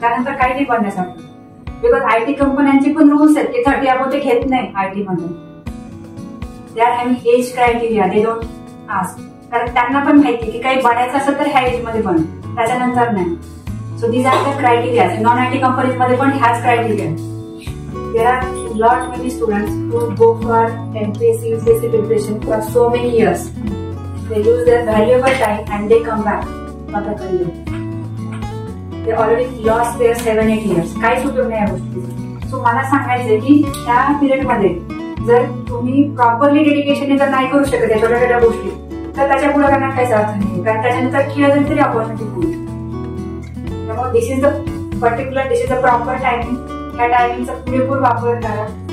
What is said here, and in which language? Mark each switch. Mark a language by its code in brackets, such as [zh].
[mr] त्यानंतर काही नाही बनण्यासाठी. बिकॉज आयटी कंपन्यांचे पण रूल्स आहेत की 30 अबोव ते घेत नाही आयटी मध्ये. [en] They are having age criteria, they don't ask. [mr] कारण त्यांना पण माहिती की काही बनायचं असेल तर ह्या एज मध्ये बन, त्याच्यानंतर नाही. [en] So these are the criteria. Non IT companies [mr] मध्ये पण ह्याच criteria. [en] There are lot many students who go for MPSC UPSC preparation for so many years. They use their valuable time and they come back for the career. They already lost their 7-8 years. [mr] काहीच उपयोग नाही या गोष्टी. So मला सांगायचंय की त्या period मध्ये जर तुम्ही प्रॉपरली डेडिकेशन जर नाही करू शकत या छोट्या छोट्या गोष्टी, तर त्याच्या पुढे करण्यात काहीच अर्थ नाही. कारण त्याच्यानंतर केलं तरी ऑपॉर्च्युनिटी होईल. त्यामुळे [en] This is the proper timing. [mr] त्या टायमिंगचा पुरेपूर वापर करा.